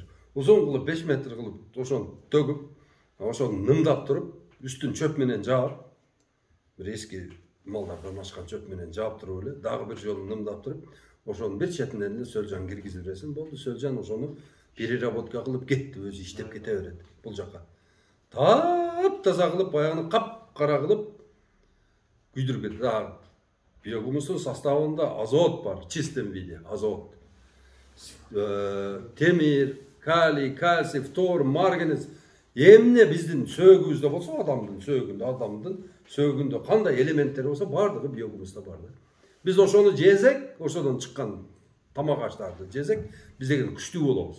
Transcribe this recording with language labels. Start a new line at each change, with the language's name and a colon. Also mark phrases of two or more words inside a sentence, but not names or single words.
Kyrgyz: Узун кылып 5 метр кылып ошону төгүп, ошону нымдап туруп, үстүн чөп менен жаап, бир эски малдардан ашкан чөп менен жаап туруп эле, дагы бир жолу нымдап туруп, ошонун бир четинен эле сөлжан киргизип бересиң, болду. Сөлжан ошону переработка кылып кетти, өзү иштеп кете берет бул жака. Таза кылып, баягыны кап-кара кылып күйдүрүп кетти. Биогумустун составында азот бар,
Russian: в чистом виде,
Kyrgyz: азот. Темир, калий, кальций, фтор, марганец. Эмне биздин сөөгүбүздө болсо, адамдын сөөгүндө кандай элементтер болсо, бардыгы биогумуста бар да. Биз ошону жесек, ошодон чыккан тамак аштарды жесек, биз деген күчтүү болобуз.